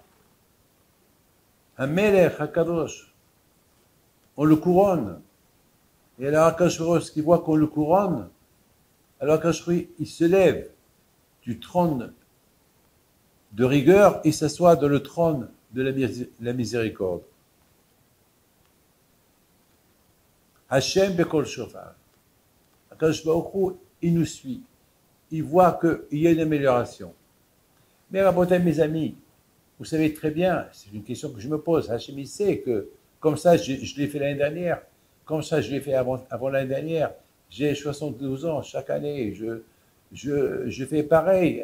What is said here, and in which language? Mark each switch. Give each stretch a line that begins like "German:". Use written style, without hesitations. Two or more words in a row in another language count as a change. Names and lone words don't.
Hebrew: המלך הקדוש.
French: On le couronne. Et alors
Hebrew: הקדוש ברוך הוא,
French: qui voit qu'on le couronne, alors
Hebrew: הקדוש ברוך הוא,
French: il se lève du trône de rigueur et s'assoit dans le trône de la miséricorde.
Hebrew: השם בקול שופר. הקדוש ברוך הוא,
French: il nous suit. Il voit qu'il y a une amélioration. Mais Rabotai, mes amis, vous savez très bien, c'est une question que je me pose. Hachem, il sait que, comme ça, je l'ai fait l'année dernière, comme ça, je l'ai fait avant l'année dernière. J'ai 72 ans, chaque année, je fais pareil.